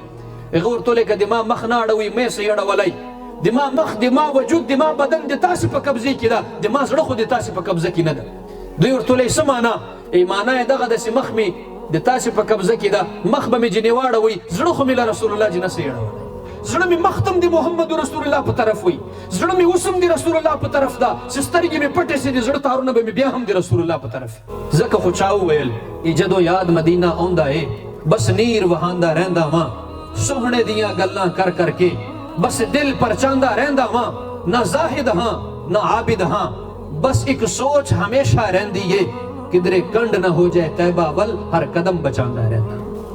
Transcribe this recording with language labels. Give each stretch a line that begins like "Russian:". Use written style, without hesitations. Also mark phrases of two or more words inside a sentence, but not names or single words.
Pashto: هغه ورته ویلی که د ما مخ نه اړوئ مې یې اړولی د ما مخ د ما وجود د ما بدن د تاسې په قبضې کې ده د ما زړه خو د تاسې په قبضه کې نه ده دوی ورته ویلی څه معنا ای معنا یې دغه داسې مخ مې د تاسې په قبضه کې ده، مخ به مې جنې واړوئ، زړه خو مې له رسول الله جنه سه اړولی، زړه مې مختم دی محمد رسول الله په طرف وي، زړه مې اوسم دی رسول الله په طرف ده، چې سترګې مې پټې سي دي، زړه تارونه به مې بیا هم دی رسول الله په طرف. ځکه خو چا وویل
Punjabi: ਇਹ ਜਦੋਂ ਯਾਦ ਮਦੀਨਾ ਆਉਂਦਾ ਏ ਬਸ ਨੀਰ ਵਹਾਂਦਾ ਰਹਿੰਦਾ ਵਾਂ, ਸੋਹਣੇ ਦੀਆਂ ਗੱਲਾਂ ਕਰ ਕਰਕੇ ਬਸ ਦਿਲ ਪਰਚਾਂਦਾ ਰਹਿੰਦਾ ਵਾਂ, ਨਾ ਜ਼ਾਹਿਦ ਹਾਂ ਨਾ ਆਬਿਦ ਹਾਂ, ਬਸ ਇੱਕ ਸੋਚ ਹਮੇਸ਼ਾ ਰਹਿੰਦੀ ਏ ਕਿਧਰੇ ਕੰਡ ਨਾ ਹੋ ਜਾਏ ਤੈਬਾ ਵੱਲ, ਹਰ ਕਦਮ ਬਚਾਂਦਾ ਰਹਿੰਦਾ।